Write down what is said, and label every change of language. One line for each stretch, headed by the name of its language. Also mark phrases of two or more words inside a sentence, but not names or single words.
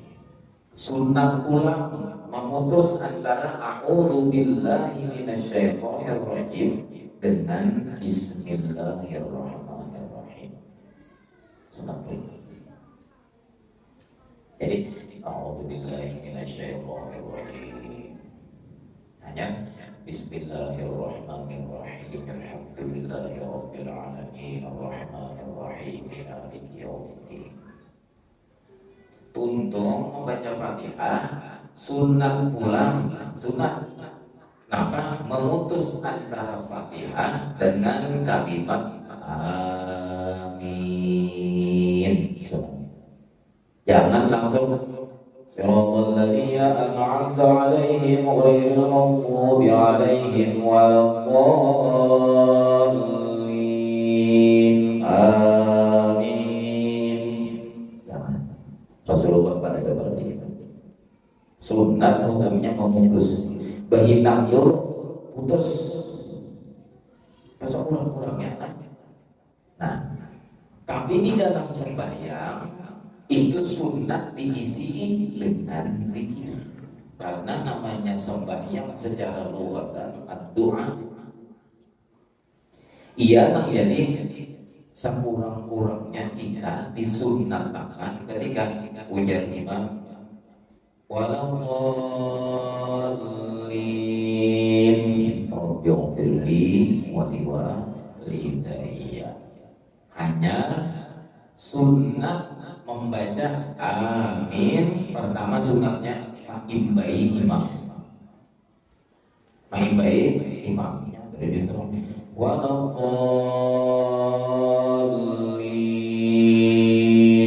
Indonesian: Sunnah pula memutus antara
Arabic: أعوذ بالله من الشيطان الرجيم
Indonesian: dengan
Arabic: بسم الله الرحمن الرحيم.
Indonesian: Sunnah pula. Jadi
Arabic: أعوذ بالله من الشيطان الرجيم.
Indonesian: Hanya
Arabic: بسم الله الرحمن الرحيم. الحمد لله رب العالمين الرحمن الرحيم مالك يوم الدين.
Banjar: Tuntung membaca Fatihah sunat pulang, sunat.
Indonesian: Kenapa? Memutus antara Fatihah dengan kalimat amin. Jangan langsung
Arabic: صراط الذين أنعمت عليهم غير المغضوب عليهم ولا الضالين.
Indonesian: Amin. Jangan. Rasulullah pada seperti itu. Sunat hukumnya memutus.
Banjar: Bahinang itu putus.
Indonesian: Putus kurang-kurangnya. Nah, tapi di dalam sembahyang itu sunat diisi dengan zikir karena namanya sembahyang secara lughatan doa. Ia menjadi sekurang-kurangnya kita disunatkan ketika ujar imam waladdallin
Arabic: رب اغفر لي ولوالدي.
Indonesian: Hanya sunat membaca amin pertama sunatnya mengimbai imam. Mengimbai imamnya dari itu waladdallin.